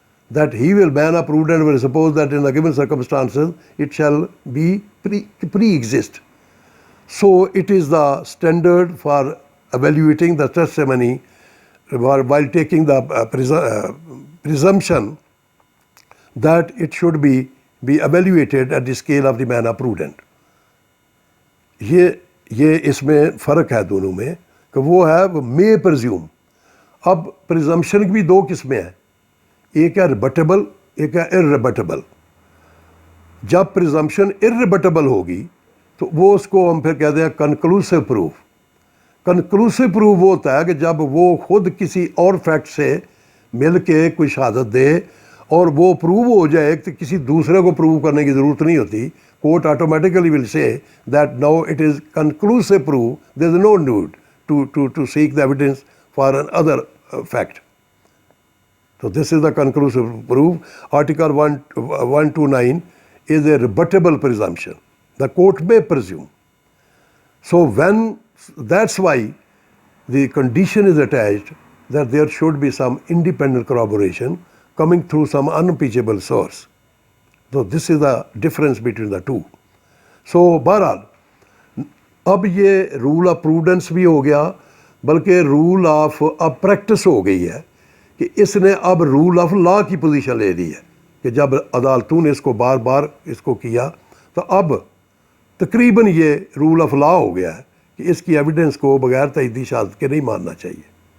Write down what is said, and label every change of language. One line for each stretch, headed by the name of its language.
English: That he will, man of prudent will suppose that in the given circumstances it shall be pre-exist. So it is the standard for evaluating the testimony while taking the presumption that it should be evaluated at the scale of the man of prudent.
Urdu: یہ اس میں فرق ہے دونوں میں کہ وہ ہے
English: may presume.
Urdu: اب presumption کی بھی دو قسمیں ہیں, ایک ہے ریبٹیبل, ایک ہے irrebutable. جب presumption irrebutable ہوگی تو وہ اس کو ہم پھر کہتے ہیں conclusive proof. conclusive proof وہ ہوتا ہے کہ جب وہ خود کسی اور فیکٹ سے مل کے کوئی شہادت دے اور وہ پروو ہو جائے کہ کسی دوسرے کو پروو کرنے کی ضرورت نہیں ہوتی.
English: Court automatically will say that now it is conclusive proof, there is no need to seek the evidence for another fact. So this is the conclusive proof. Article 129 is a rebuttable presumption. The court may presume. So that's why the condition is attached that there should be some independent corroboration coming through some unimpeachable source. So this is the difference between the two.
Urdu: So بہرحال اب یہ role of prudence بھی ہو گیا بلکہ role of اب practice ہو گئی ہے کہ اس نے اب رول آف لا کی پوزیشن لے لی ہے کہ جب عدالتوں نے اس کو بار بار اس کو کیا تو اب تقریباً یہ رول آف لا ہو گیا ہے کہ اس کی ایویڈنس کو بغیر تجدید شہادت کے نہیں ماننا چاہیے.